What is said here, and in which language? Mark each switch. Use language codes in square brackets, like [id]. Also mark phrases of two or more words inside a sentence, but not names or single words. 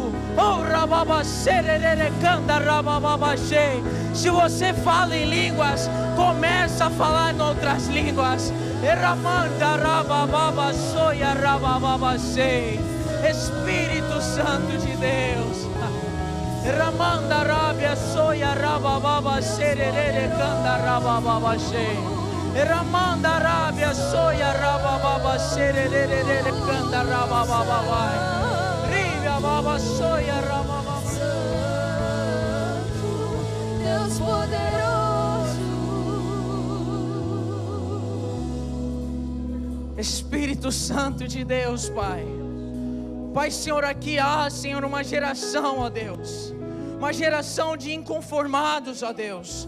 [pt] Oh, se você fala em línguas, começa a falar em outras línguas. Espírito Santo de Deus, Ramanda Rabia Soya Rababa Serere Kanda Rababa Ramanda Rabia Soya Rababa Serere Kanda Rababa Deus poderoso. Espírito Santo de Deus, Pai. Pai, Senhor, aqui há, Senhor, uma geração, ó Deus, uma geração de inconformados, ó Deus.